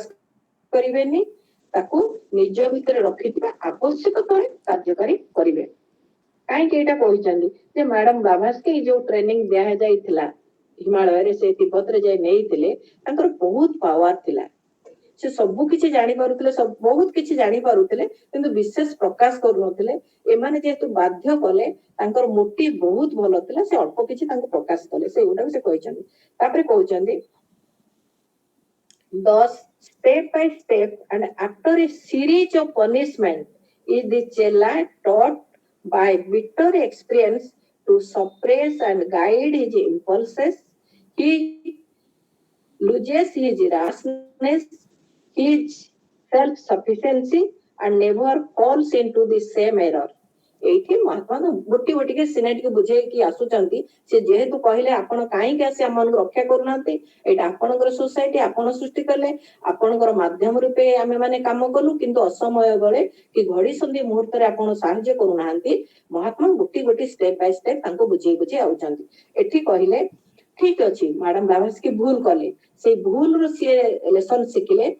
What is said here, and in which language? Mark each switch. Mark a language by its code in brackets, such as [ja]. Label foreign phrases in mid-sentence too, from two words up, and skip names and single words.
[or] କରିବେନି ତାକୁ ନିଜ ଭିତରେ ରଖିଥିବା ଆବଶ୍ୟକ ତଳେ କାର୍ଯ୍ୟକାରୀ କରିବେ କାହିଁକି ଏଇଟା କହିଛନ୍ତି ଯେ ମ୍ୟାଡାମ ବ୍ଲାଭାଟ୍ସ୍କି ଯୋଉ ଟ୍ରେନିଂ ଦିଆଯାଇଥିଲା ହିମାଳୟରେ ସେ ତିବ୍ବତରେ ଯାଇ ନେଇଥିଲେ ତାଙ୍କର ବହୁତ ପାୱାର ଥିଲା ସେ ସବୁ କିଛି ଜାଣିପାରୁଥିଲେ ବହୁତ କିଛି ଜାଣିପାରୁଥିଲେ କିନ୍ତୁ ବିଶେଷ ପ୍ରକାଶ କରୁନଥିଲେ ଏମାନେ ଯେହେତୁ ବାଧ୍ୟ କଲେ ତାଙ୍କର ମୋଟିଭ ବହୁତ ଭଲ ଥିଲା ସେ ଅଳ୍ପ କିଛି ତାଙ୍କୁ ପ୍ରକାଶ କଲେ ସେଇଗୁଡାକୁ ସେ କହିଛନ୍ତି ତାପରେ କହୁଛନ୍ତି [en] thus step by step and after a series of punishment is the chela taught by bitter experience to suppress and guide his impulses he loses his rashness his self-sufficiency and never falls into the same error [or] ଏଇଠି ମହାତ୍ମା ଗୋଟି ଗୋଟିକେ ସିନା ଟିକେ ବୁଝେଇକି ଆସୁଛନ୍ତି ସେ ଯେହେତୁ କହିଲେ ଆପଣ କାହିଁକି ଆସି ଆମମାନଙ୍କୁ ରକ୍ଷା କରୁନାହାନ୍ତି ଏଇଟା ଆପଣଙ୍କର ସୋସାଇଟି ଆପଣ ସୃଷ୍ଟି କଲେ ଆପଣଙ୍କର ମାଧ୍ୟମ ରୂପେ ଆମେ ମାନେ କାମ କଲୁ କିନ୍ତୁ ଅସମୟ ବେଳେ କି ଘଡି ସନ୍ଧି ମୁହୂର୍ତ୍ତରେ ଆପଣ ସାହାଯ୍ୟ କରୁନାହାନ୍ତି ମହାତ୍ମା ଗୋଟି ଗୋଟି [en] step by step [or] ତାଙ୍କୁ ବୁଝେଇ ବୁଝେଇ ଆଉଛନ୍ତି ଏଠି କହିଲେ ଠିକ ଅଛି ମ୍ୟାଡାମ ବ୍ଲାଭାଟ୍ସ୍କି ଭୁଲ କଲେ ସେଇ ଭୁଲରୁ ସିଏ ଲେସନ ଶିଖିଲେ